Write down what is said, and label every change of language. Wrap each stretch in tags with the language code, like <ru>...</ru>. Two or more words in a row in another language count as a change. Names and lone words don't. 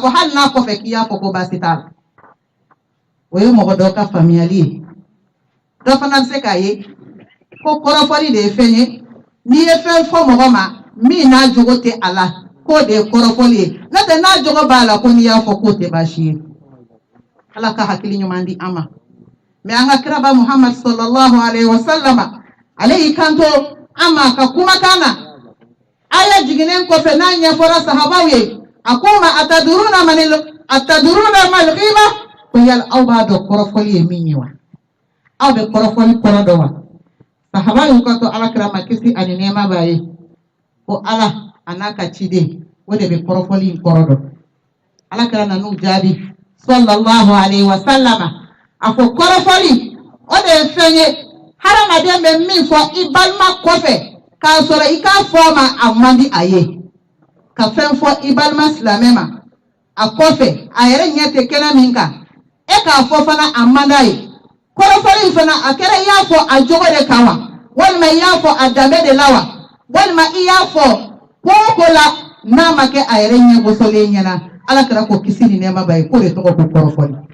<bm>fɔ hali n'a kɔfɛ k'i y'a fɔ ko baasi t'a la o ye mɔgɔ dɔ ka faamuyali ye dɔ fana bɛ se k'a ye ko kɔrɔfɔli de ye fɛn ye n'i ye fɛn fɔ mɔgɔ ma min n'a jogo tɛ a la k'o de ye kɔrɔfɔli ye n'o tɛ n'a jogo b'a la ko n'i y'a fɔ k'o tɛ baasi ye Ala ka hakili ɲuman di an ma mais an ka kiraba Muhammad</bm> <ar>صلى الله عليه وسلم</ar> <bm>ale y'i kanto an ma ka kumakan na aya jiginen kɔfɛ n'a ɲɛfɔra sahabaw ye a ko</bm> <ar>ما أتدرون ما الغيبة</ar> <bm>ko yala aw b'a dɔn kɔrɔfɔli ye min ye wa aw bɛ kɔrɔfɔli kɔrɔ dɔn wa sahabaw y'u kanto alakira ma kisi ani nɛɛma b'a ye ko Ala a n'a ka ciden o de bɛ kɔrɔfɔli in kɔrɔ dɔn alakira nan'u jaabi</bm> <ar>صلى الله عليه وسلم</ar> <bm>a ko kɔrɔfɔli o de ye fɛn ye hadamaden bɛ min fɔ i balima kɔfɛ k'a sɔrɔ i k'a fɔ ma a man di a ye ka fɛn fɔ i balima silamɛ ma a kɔfɛ a yɛrɛ ɲɛ tɛ kɛnɛ min kan e k'a fɔ fana a man d'a ye kɔrɔfɔli in fana a kɛra i y'a fɔ a jogo de kan wa walima i y'a fɔ a danbe de la wa walima i y'a fɔ ko o ko la n'a ma kɛ a yɛrɛ ɲɛ gosolen ɲɛna Ala kɛra ko kisi ni nɛɛma b'a ye k'o de tɔgɔ ko kɔrɔfɔli</bm>